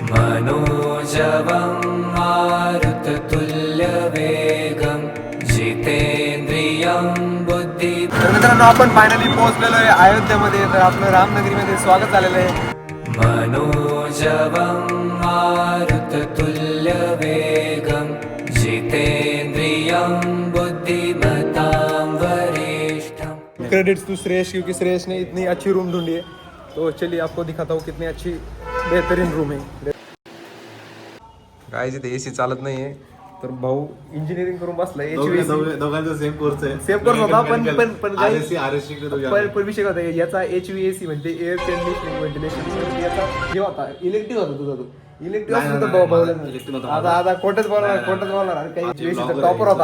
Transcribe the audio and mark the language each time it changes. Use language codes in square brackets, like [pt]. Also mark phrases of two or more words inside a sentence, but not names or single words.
[sa] मनोजवं मारुततुल्यवेगं जितेंद्रियं बुद्धि। [mr] तर मित्रांनो आपण फायनली पोहोचलेलो आहे अयोध्येमध्ये. तर आपलं रामनगरीमध्ये स्वागत झालेलं आहे. [sa] मनोजवं मारुततुल्यवेगं जितेंद्रियं बुद्धिमतां वरिष्ठं। [en] credits to [hi] श्रेयस, क्योंकि श्रेयस ने इतनी अच्छी रूम ढूंढी है. तो चलिए आपको दिखाता हूँ कितनी अच्छी बेहतरीन रूम है. [mr] काय इथे एसी चालत नाहीये. तर भाऊ इंजिनिअरिंग करून बसलाय. दोघांचा [en] same course [mr] आहे. [en] same course [mr] होता पण विषय होता याचा HVAC म्हणजे [en] air conditioning ventilation. [mr] याचा हे होता इलेक्ट्रिक होता तुझा. तो इलेक्ट्रिक आता कोणत्याच बोलणार काही टॉपर होता.